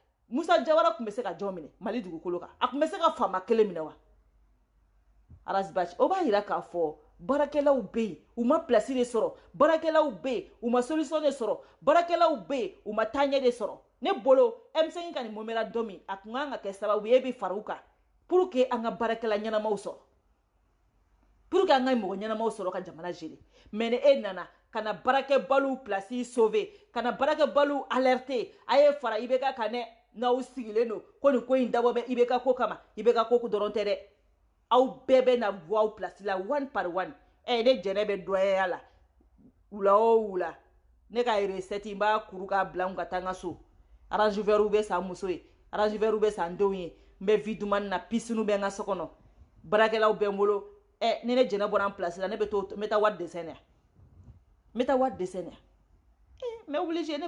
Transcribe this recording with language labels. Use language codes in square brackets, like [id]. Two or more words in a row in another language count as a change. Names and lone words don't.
[bm] Musa Jawara kun bɛ se ka jɔn minɛ Mali dugukolo kan a kun bɛ se ka faama kelen minɛ wa Arazbachi o b'a yira k'a fɔ baarakɛlaw bɛ yen u ma place de sɔrɔ baarakɛlaw bɛ yen u ma solution de sɔrɔ baarakɛlaw bɛ yen u ma taaɲɛ de sɔrɔ ne bolo M5 ka nin momera dɔ min a kun kan ka kɛ sababu ye e bɛ fara u kan [fr] pour que [bm] an ka baarakɛla ɲɛnamaw sɔrɔ [fr] pour que [bm] an ka mɔgɔ ɲɛnamaw sɔrɔ ka jamana [fr] gérer mais [bm] ni e nana ka na baarakɛbaliw [fr] place sauver [bm] ka na baarakɛbaliw alerter a ye fara IBK kan dɛ n'aw sigilen don ko nin ko in dabɔ bɛ IBK ko kama IBK ko dɔrɔn tɛ dɛ aw bɛɛ bɛ na bɔ aw place la [fr] one par one [bm] ne jɛnɛ bɛ doyaya la wula o wula ne ka recette n b'a kuru k'a bila n ka taa n ka so arrangeur bɛ san muso ye arrangeur bɛ san denw ye n bɛ vie dumani na piscine bɛ n ka so kɔnɔ baarakɛlaw bɛ n bolo ni ne jɛnɛ bɔra n place la ne bɛ taa wari desɛn yan n bɛ taa wari desɛn yan [fr] mais obligé [bm] ne bɛ